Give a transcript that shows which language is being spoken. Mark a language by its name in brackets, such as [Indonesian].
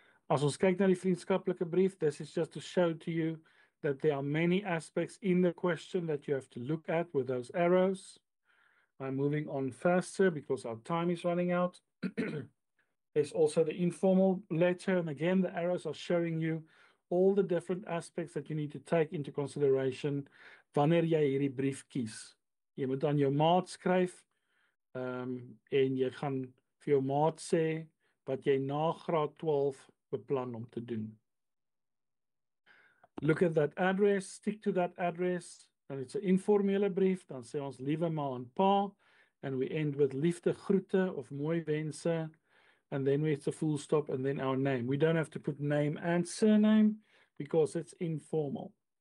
[Afrikaans] As ons kyk na die vriendskaplike brief, [English] this is just to show to you that there are many aspects in the question that you have to look at with those arrows. I'm moving on faster because our time is running out. There's also the informal letter, and again, the arrows are showing you all the different aspects that you need to take into consideration [Afrikaans] wanneer jy hierdie brief kies. Jy moet aan jou maat skryf, en jy gaan vir jou maat sê wat jy na graad 12 beplan om te doen. [English] Look at that address, stick to that address, and it's an [Afrikaans] informele brief, dan sê ons liewe ma en pa, [English] and we end with [Afrikaans] liefde groete of mooi wense, [English] and then it's a full stop, and then our name. We don't have to put name and surname because it's informal.